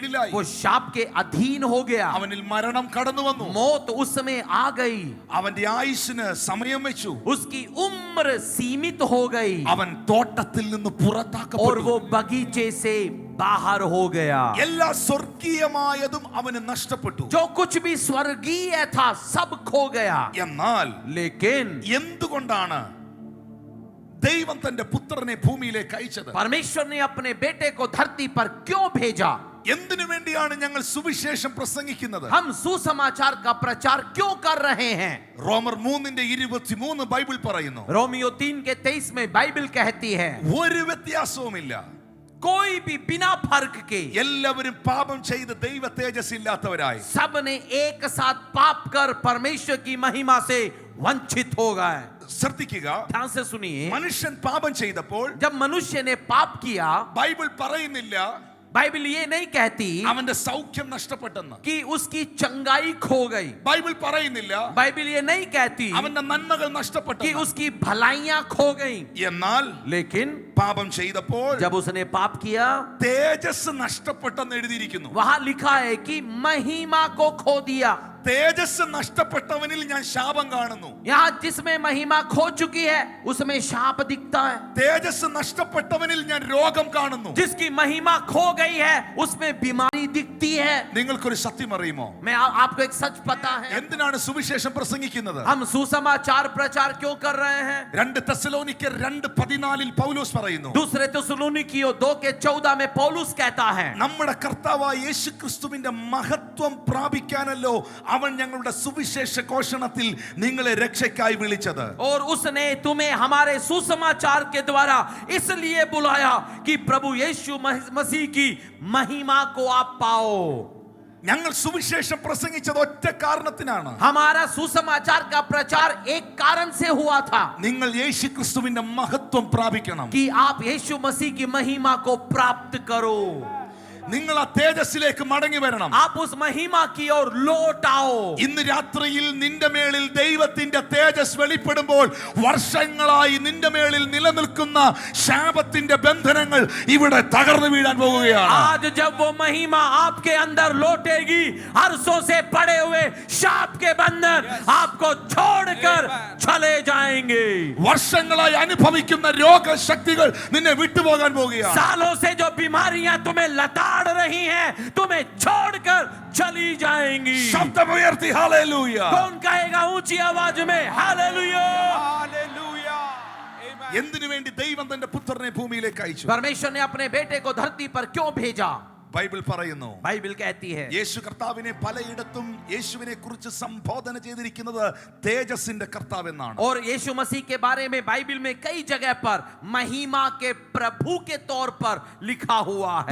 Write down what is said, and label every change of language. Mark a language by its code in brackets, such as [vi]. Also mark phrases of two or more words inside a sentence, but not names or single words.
[hi] वो शाप के अधीन हो गया, [ml] അവനിൽ മരണം കടന്നു വന്നു. [hi] मौत उसमें आ गई, [ml] അവന്റെ ആയുസ്സിന് സമയം വെച്ചു. [hi] उसकी उम्र सीमित हो गई [ml] അവൻ തോട്ടത്തിൽ നിന്ന് [hi] और [ml] പുറത്താക്കപ്പെട്ടു. [hi] वो बगीचे से बाहर हो गया. [ml] എല്ലാ സ്വർഗീയമായതും അവന് നഷ്ടപ്പെട്ടു. [hi] जो कुछ भी स्वर्गीय था सब खो गया. [ml] എന്നാൽ [hi] लेकिन [ml] എന്തുകൊണ്ടാണ് ദൈവം തന്റെ പുത്രനെ ഭൂമിയിലേക്ക് അയച്ചത്? [hi] परमेश्वर ने अपने बेटे को धरती पर क्यों भेजा? [ml] എന്തിനു വേണ്ടിയാണ് ഞങ്ങൾ സുവിശേഷം പ്രസംഗിക്കുന്നത്? [hi] हम सुसमाचार का प्रचार क्यों कर रहे हैं? [ml] റോമർ 3:23 ബൈബിൾ പറയുന്നു, [hi] रोमियो 3:23 में बाइबल कहती है, [ml] ഒരു വ്യത്യാസവുമില്ല, [hi] कोई भी बिना फर्क के [ml] എല്ലാവരും പാപം ചെയ്ത് ദൈവ തേജസ് ഇല്ലാത്തവരായി, [hi] सब ने एक साथ पाप कर परमेश्वर की महिमा से वंचित हो गए. [ml] ശ്രദ്ധിക്കുക, [hi] ध्यान से सुनिए, [ml] മനുഷ്യൻ പാപം ചെയ്തപ്പോൾ [hi] जब मनुष्य ने पाप किया, [ml] ബൈബിൾ പറയുന്നില്ല [hi] बाइबल ये नहीं कहती [ml] അവന്റെ സൗഖ്യം നഷ്ടപ്പെട്ടെന്ന്. [hi] कि उसकी चंगाई खो गई. [ml] ബൈബിൾ പറയുന്നില്ല [hi] बाइबल ये नहीं कहती [ml] അവന്റെ നന്മകൾ [hi] कि [ml] നഷ്ടപ്പെട്ടു. [hi] उसकी भलाइयां खो गई. [ml] എന്നാൽ [hi] लेकिन [ml] പാപം ചെയ്തപ്പോൾ [hi] जब उसने पाप किया, [ml] തേജസ് നഷ്ടപ്പെട്ടെന്ന് എഴുതിയിരിക്കുന്നു. [hi] वहां लिखा है कि महिमा को खो दिया. [ml] തേജസ് നഷ്ടപ്പെട്ടവനിൽ ഞാൻ ശാപം കാണുന്നു. [hi] यहाँ जिसमें महिमा खो चुकी है उसमें शाप दिखता है. [ml] തേജസ് നഷ്ടപ്പെട്ടവനിൽ ഞാൻ രോഗം കാണുന്നു. [hi] जिसकी महिमा खो गई है उसमें बीमारी दिखती है. [ml] നിങ്ങൾക്കൊരു സത്യം അറിയുമോ? [hi] मैं आपको एक सच पता है, [ml] എന്തിനാണ് സുവിശേഷം പ്രസംഗിക്കുന്നത്? [hi] हम सुसमाचार प्रचार क्यों कर रहे हैं? [ml] 2 തെസ്സലോനിക്കർ 2:14 പൗലോസ് പറയുന്നു, [hi] दूसरे തെസ്സലോനിക്കിയോ 2:14 में पौलुस कहता है, [ml] നമ്മുടെ കർത്താവായ യേശുക്രിസ്തുവിന്റെ മഹത്വം പ്രാപിക്കാനല്ലോ അവൻ ഞങ്ങളുടെ സുവിശേഷ ഘോഷണത്തിൽ നിങ്ങളെ രക്ഷയ്ക്കായി വിളിച്ചത്. [hi] और उसने तुम्हें हमारे सुसमाचार के द्वारा इसलिए बुलाया कि प्रभु यीशु मसीह की महिमा को आप पाओ. [ml] ഞങ്ങൾ സുവിശേഷം പ്രസംഗിച്ചത് ഒറ്റ കാരണത്തിനാണ്. [hi] हमारा सुसमाचार का प्रचार एक कारण से हुआ था [ml] നിങ്ങൾ യേശുക്രിസ്തുവിന്റെ മഹത്വം പ്രാപിക്കണം. [hi] कि आप यीशु मसीह की महिमा को प्राप्त करो. [ml] നിങ്ങൾ ആ തേജസ്സിലേക്ക് മടങ്ങി വരണം. [hi] आप उस महिमा की ओर लौट आओ. [ml] ഇന്ന് രാത്രിയിൽ നിന്റെ മേളിൽ ദൈവത്തിന്റെ തേജസ് വെളിപ്പെടുമ്പോൾ വർഷങ്ങളായി നിന്റെ മേളിൽ നിലനിൽക്കുന്ന ശാപത്തിന്റെ ബന്ധനങ്ങൾ ഇവിടെ തകർന്നു വീഴാൻ പോകുകയാണ്. [hi] आज जब वो महिमा आपके अंदर लौटेगी, अरसों से पड़े हुए शाप के बंधन आपको छोड़कर चले जाएंगे. [ml] വർഷങ്ങളായി അനുഭവിക്കുന്ന രോഗശക്തികൾ നിന്നെ വിട്ടുപോകാൻ പോകുകയാണ്. [hi] सालों से जो बीमारियां तुम्हें लताड़ रही हैं, तुम्हें छोड़कर चली जाएंगी. [ml] ശബ്ദമുയർത്തി ഹല്ലേലൂയ. [hi] कौन कहेगा ऊंची आवाज में हालेलुया? [ml] എന്തിനു വേണ്ടി ദൈവം തന്റെ പുത്രനെ ഭൂമിയിലേക്ക് അയച്ചു? [hi] परमेश्वर ने अपने बेटे को धरती पर क्यों भेजा? [ml] ബൈബിൾ പറയുന്നു, [hi] बाइबल कहती है [ml] യേശു കർത്താവിനെ പലയിടത്തും യേശുവിനെ കുറിച്ച് സംബോധന ചെയ്തിരിക്കുന്നത് തേജസ്സിന്റെ കർത്താവ് എന്നാണ്. [hi] और यीशु मसीह के बारे में बाइबल में कई जगह पर महिमा के प्रभु के तौर पर लिखा हुआ है.